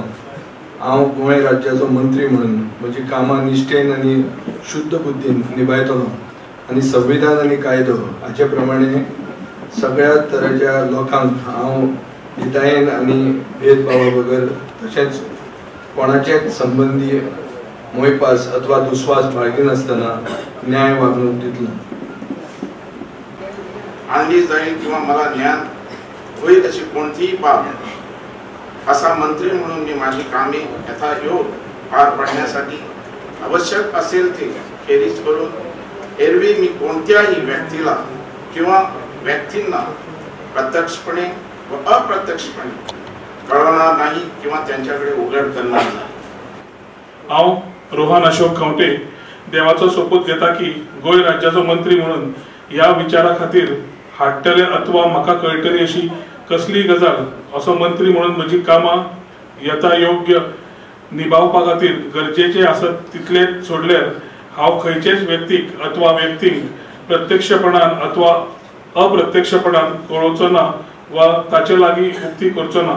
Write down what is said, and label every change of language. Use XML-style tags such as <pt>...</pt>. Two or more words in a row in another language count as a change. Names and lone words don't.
<kok>हांव गोंय राज्याचो मंत्री म्हणून म्हजी कामां निश्ठेन आनी शुद्ध बुद्धीन निभायतलो आनी संविधान आनी कायदो हाचे प्रमाणे सगळ्या तराच्या लोकांक हांव हितायेन आनी भेदभावा बगर तशेंच कोणाचेच संबंधी मोयपास अथवा दुस्वास बाळगिनासतना न्याय वागणूक दितलो।</kok> <mr>आणली जाईल किंवा मला ज्ञान होईल अशी कोणतीही बाब असा मंत्री म्हणून मी माझी कामे यथायोग्य पार पाडण्यासाठी आवश्यक असेल ते खेरीज करून एरवी मी कोणत्याही व्यक्तीला किंवा व्यक्तींना प्रत्यक्षपणे व अप्रत्यक्षपणे कळवणार नाही किंवा त्यांच्याकडे उघड करणार नाही।</mr> <kok>हांव रोहन अशोक खंवटे देवाचो सोपूत घेता की गोंय राज्याचो मंत्री म्हणून ह्या विचारा खातीर हाडटले अथवा म्हाका कळटली अशी कसली गजाल असो मंत्री म्हणून म्हजी कामां यथायोग्य निभावपा खातीर गरजेचे आसत तितले सोडल्यार हांव खंयचेच व्यक्तीक अथवा व्यक्तींक प्रत्यक्षपणान अथवा अप्रत्यक्षपणान कळोवचो ना वा ताचे लागीं उक्ती करचो ना।</kok>